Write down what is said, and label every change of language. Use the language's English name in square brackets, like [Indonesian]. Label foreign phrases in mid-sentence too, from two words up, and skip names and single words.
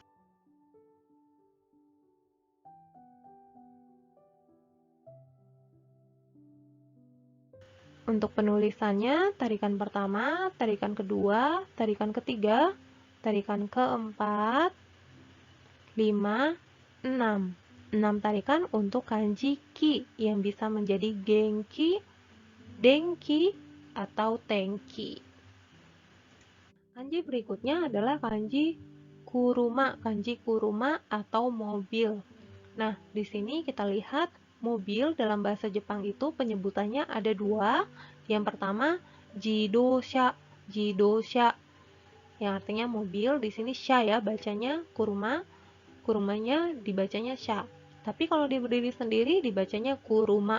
[Indonesian] Untuk penulisannya, tarikan pertama, tarikan kedua, tarikan ketiga, tarikan keempat, 5, 6. 6 tarikan untuk kanji ki yang bisa menjadi gengki, dengki, atau tengki. Kanji berikutnya adalah kanji kuruma. Kanji kuruma atau mobil. Nah, di sini kita lihat mobil dalam bahasa Jepang itu penyebutannya ada dua. Yang pertama, jidosha. Jidosha yang artinya mobil. Di sini sha ya bacanya, kuruma. Kurumanya dibacanya sha. Tapi kalau dia berdiri sendiri dibacanya kuruma.